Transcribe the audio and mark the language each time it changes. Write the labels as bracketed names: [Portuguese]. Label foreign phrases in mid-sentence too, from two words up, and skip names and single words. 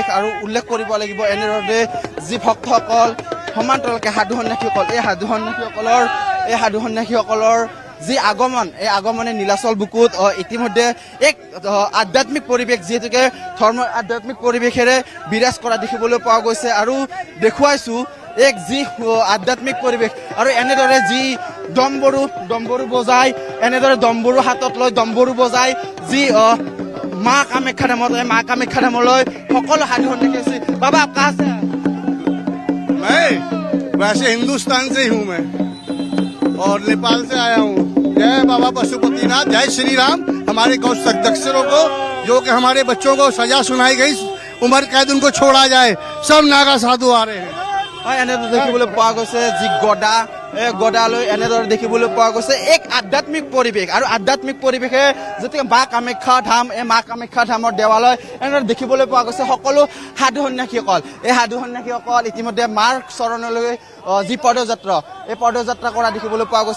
[Assamese] আৰু উল্লেখ কৰিব লাগিব এনেদৰে যি ভক্তসকল সমান্তৰালকৈ সাধু সন্যাসীসকল, এই সাধু সন্যাসীসকলৰ যি আগমন, এই আগমনে নীলাচল বুকুত ইতিমধ্যে এক আধ্যাত্মিক পৰিৱেশ, যিহেতুকে আধ্যাত্মিক পৰিৱেশেৰে বিৰাজ কৰা দেখিবলৈ পোৱা গৈছে। আৰু দেখুৱাইছোঁ এক যি আধ্যাত্মিক পৰিৱেশ। আৰু এনেদৰে যি দম্বৰু বজাই, এনেদৰে দম্বৰু হাতত লৈ দম্বৰু বজাই যি মা কামাখ্যা ধামত, এই মা কামাখ্যা ধামলৈ সকলো সাধু সন্যাসী আছে। বাবা আপকা আছে? [Hindi] मैं वैसे हिंदुस्तान से ही हूँ मैं, और नेपाल से आया हूँ। जय बाबा पशुपतिनाथ, जय श्री राम। हमारे गौ दक्षिणों को, जो कि हमारे बच्चों को सजा सुनाई गई, उम्र कैद उनको छोड़ा जाए। सब नागा साधु आ रहे हैं। [Assamese] এনেদৰে দেখিবলৈ পোৱা গৈছে যি গদা, এই গদালৈ এনেদৰে দেখিবলৈ পোৱা গৈছে এক আধ্যাত্মিক পৰিৱেশ। আৰু আধ্যাত্মিক পৰিৱেশে যেতিয়া মা কামাখ্যা ধাম, এই মা কামাখ্যা ধামৰ দেৱালয় এনেদৰে দেখিবলৈ পোৱা গৈছে সকলো সাধু সন্যাসীসকল। এই সাধু সন্যাসীসকল ইতিমধ্যে মাৰ চৰণলৈ যি পদযাত্ৰা, এই পদযাত্ৰা কৰা দেখিবলৈ পোৱা গৈছে।